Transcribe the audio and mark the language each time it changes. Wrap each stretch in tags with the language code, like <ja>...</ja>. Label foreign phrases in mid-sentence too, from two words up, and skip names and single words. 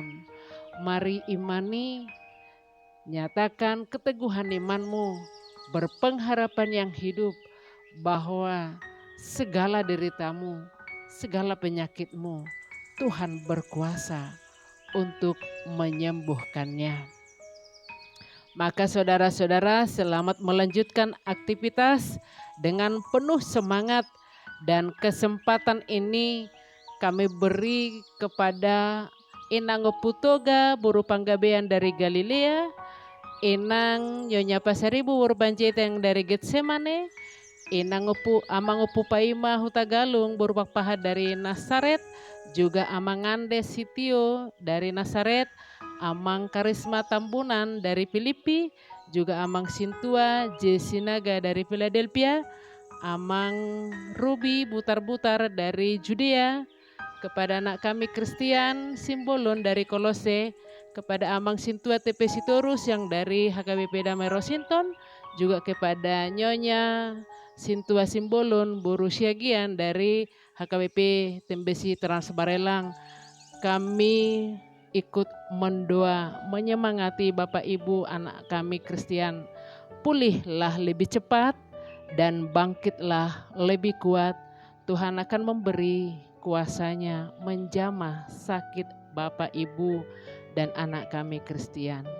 <id>Mari imani, nyatakan keteguhan imanmu, berpengharapan yang hidup bahwa segala deritamu, segala penyakitmu, Tuhan berkuasa untuk menyembuhkannya. Maka saudara-saudara, selamat melanjutkan aktivitas dengan penuh semangat, dan kesempatan ini kami beri kepada Inang Putoga Buru Panggabean dari Galilea, Inang Nyonya Pasaribu Burbanjeta yang dari Getsemane, Inang Amang Paima Hutagalung Burpak Pahat dari Nasaret, juga Amang Andes Sitio dari Nasaret, Amang Karisma Tambunan dari Filipi, juga Amang Sintua Jesinaga dari Philadelphia, Amang Ruby Butar-Butar dari Judea, kepada anak kami Kristian Simbolon dari Kolose, kepada Amang Sintua TP Sitorus yang dari HKBP Damai Rosinton, juga kepada Nyonya Sintua Simbolon Buru Siagian dari HKBP Tembesi Transbarelang. Kami ikut mendoa, menyemangati Bapak Ibu anak kami Kristian. Pulihlah lebih cepat dan bangkitlah lebih kuat. Tuhan akan memberi kuasanya menjamah sakit Bapak, Ibu, dan anak kami Kristian.</id>